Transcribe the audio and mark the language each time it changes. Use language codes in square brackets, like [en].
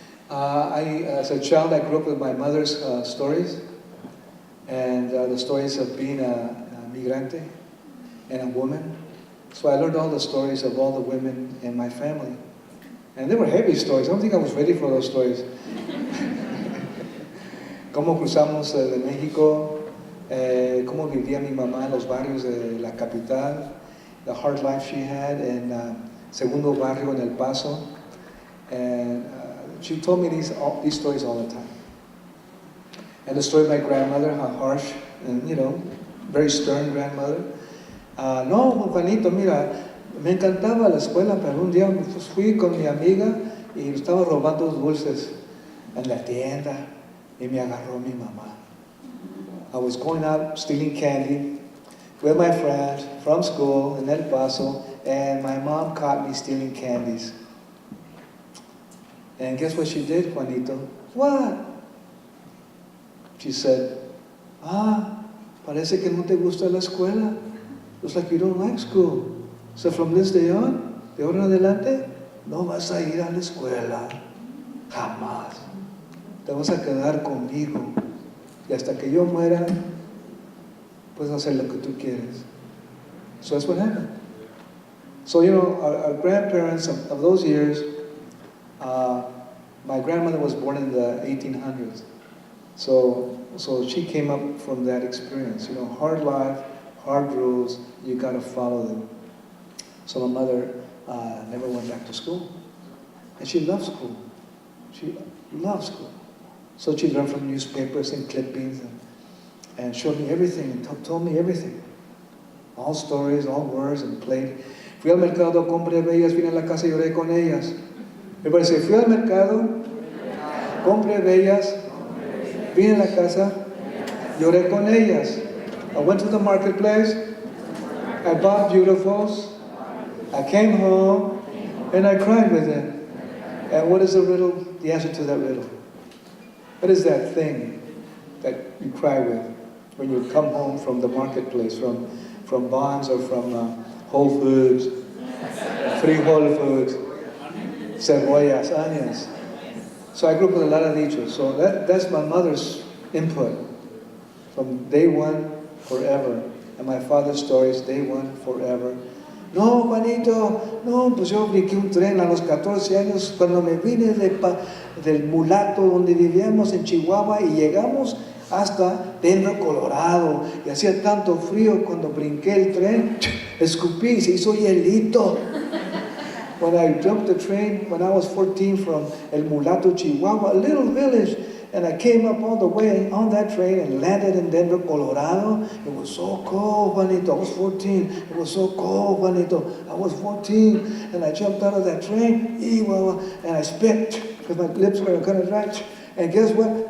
[en] As a child, I grew up with my mother's stories, and the stories of being a migrante and a woman. So I learned all the stories of all the women in my family. And they were heavy stories. I don't think I was ready for those stories. [es] Cómo cruzamos de México, cómo vivía mi mamá en los barrios de la capital, [en] the hard life she had in Segundo Barrio [es] en El Paso. [en] And she told me these stories all the time. And the story of my grandmother, how harsh and, very stern grandmother. [es] No, Juanito, mira, me encantaba la escuela, pero un día pues, fui con mi amiga y estaba robando dulces en la tienda y me agarró mi mamá. [en] I was going out stealing candy with my friends from school in El Paso, and my mom caught me stealing candies. And guess what she did, Juanito? What? She said, [es] parece que no te gusta la escuela. [en] Looks like you don't like school. So from this day on, [es] de ahora en adelante, no vas a ir a la escuela. Jamás. Te vas a quedar conmigo. Y hasta que yo muera, puedes hacer lo que tú quieres. [en] So that's what happened. So, you know, our grandparents of those years, my grandmother was born in the 1800s. So she came up from that experience. You know, hard life, hard rules, you got to follow them. So my mother never went back to school. And she loved school. She loved school. So she learned from newspapers and clippings and showed me everything and told me everything. All stories, all words, and played. [es] Fui al mercado, compré bellas, vine a la casa y lloré con ellas. [en] Everybody say, [es] fui al mercado, compré bellas, vine a la casa, lloré con ellas. [en] I went to the marketplace, I bought beautifuls, I came home, and I cried with them. And what is the riddle? The answer to that riddle. What is that thing that you cry with when you come home from the marketplace, from Bonds or from Whole Foods, Free Whole Foods, cebollas, onions. So I grew up with a lot of dichos. So that's my mother's input from day one, forever. And my father's stories, day one, forever. [es] No, Juanito, no, pues yo brinqué un tren a los 14 años cuando me vine del mulato donde vivíamos en Chihuahua y llegamos hasta Denver, Colorado. Y hacía tanto frío cuando brinqué el tren, escupí y se hizo hielito. [en] When I jumped the train when I was 14 from El Mulato, Chihuahua, a little village, and I came up all the way on that train and landed in Denver, Colorado. It was so cold, Juanito. I was 14. It was so cold, Juanito. I was 14, and I jumped out of that train, and I spit because my lips were kind of dry. And guess what?